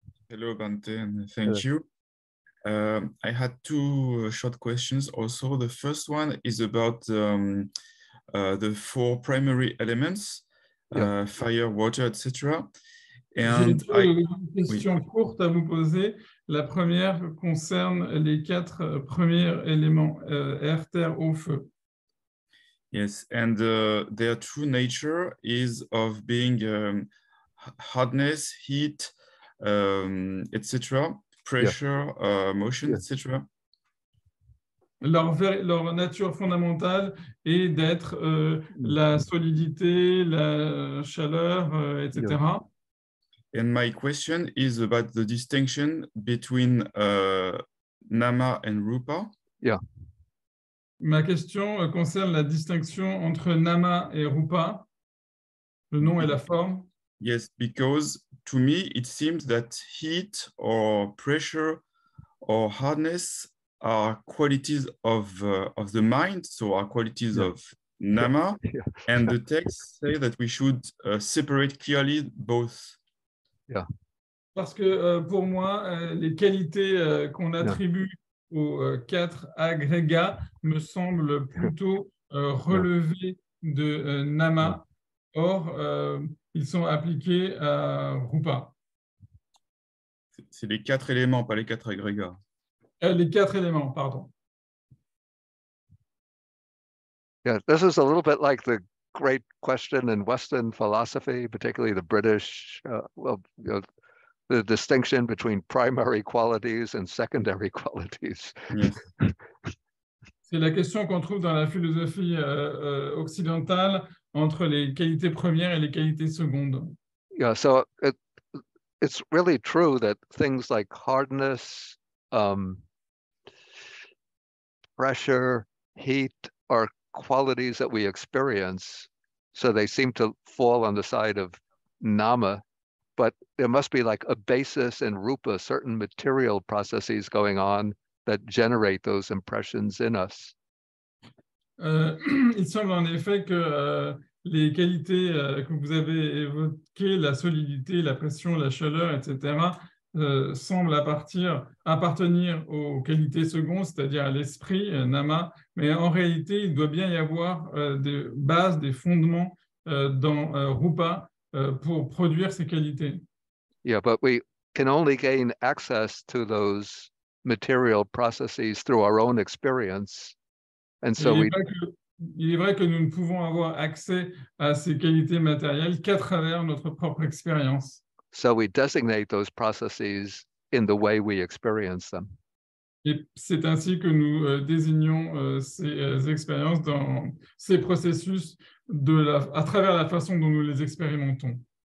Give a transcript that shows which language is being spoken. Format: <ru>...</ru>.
<en>Hello, Bante, and thank you. I had 2 short questions also. The first one is about the 4 primary elements, fire, water, etc.</en> <fr>And j'ai 2 questions courtes à vous poser. La première concerne les 4 premiers éléments, air, terre, eau, feu.</fr> <en>Yes, and their true nature is of being hardness, heat, etc., pressure, motion, etc.</en> <fr>Leur nature fondamentale est d'être la solidité, la chaleur, etc.</fr> <en>And my question is about the distinction between nama and rupa. Yeah.</en> <fr>Ma question concerne la distinction entre nama et rupa, le nom et la forme.</fr> <en>Yes, because to me it seems that heat or pressure or hardness are qualities of the mind, so are qualities of nama, and the texts say that we should separate clearly both. Yeah.</en> <fr>Parce que pour moi, les qualités qu'on attribue aux 4 agrégats me semblent plutôt relevés de nama. Or, ils sont appliqués à rupa. C'est les 4 éléments, pas les 4 agrégats. Les 4 éléments, pardon.</fr> <en>Yeah, this is a little bit like the great question in Western philosophy, particularly the British, the distinction between primary qualities and secondary qualities. Yes.</en> <fr>C'est la question qu'on trouve dans la philosophie occidentale entre les qualités premières et les qualités secondes.</fr> <en>Yeah, so it's really true that things like hardness, pressure, heat are qualities that we experience. So they seem to fall on the side of nama, but there must be like a basis in rupa, certain material processes going on that generate those impressions in us.</en> <fr>Il semble en effet que les qualités que vous avez évoquées, la solidité, la pression, la chaleur, etc., semblent appartenir aux qualités secondes, c'est-à-dire à l'esprit, nama, mais en réalité, il doit bien y avoir des bases, des fondements dans rupa pour produire ces qualités.</fr> <en>Yeah, but we can only gain access to those material processes through our own experience. And so</en> <fr>il est vrai que nous ne pouvons avoir accès à ces qualités matérielles qu'à travers notre propre expérience.</fr> <en>So we designate those processes in the way we experience them.</en> <fr>Et c'est ainsi que nous désignons ces expériences dans ces processus à travers la façon dont nous les expérimentons.</fr>